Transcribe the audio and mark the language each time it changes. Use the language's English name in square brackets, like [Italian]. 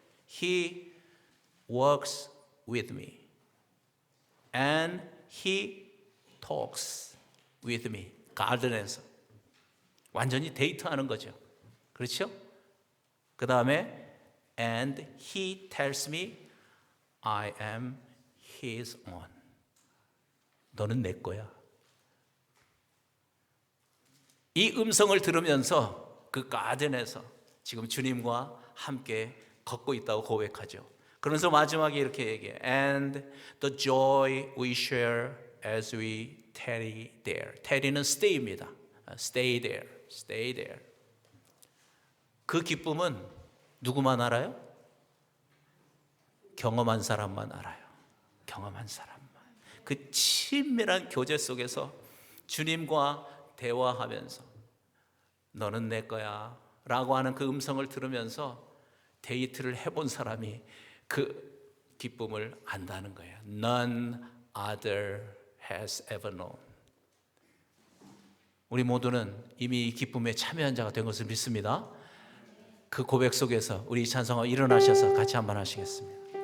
[English] He works with me and he talks with me. [Korean] 가든에서 완전히 데이트하는 거죠. 그렇죠? 그 다음에 [English] and he tells me I am his own. [Korean] 너는 내 거야. 이 음성을 들으면서 그 가든에서 지금 주님과 함께 걷고 있다고 고백하죠. 그러면서 마지막에 이렇게 얘기해요. [English] And the joy we share as we tarry there. [Korean] tarry는 stay입니다. [English] Stay there, stay there. [Korean] 그 기쁨은 누구만 알아요? 경험한 사람만 알아요. 경험한 사람만. 그 친밀한 교제 속에서 주님과 대화하면서 너는 내 거야 라고 하는 그 음성을 들으면서 데이트를 해본 사람이 그 기쁨을 안다는 거예요. [English] None other has ever known. [Korean] 우리 모두는 이미 이 기쁨에 참여한 자가 된 것을 믿습니다. 그 고백 속에서 우리 찬송가 일어나셔서 같이 한번 하시겠습니다.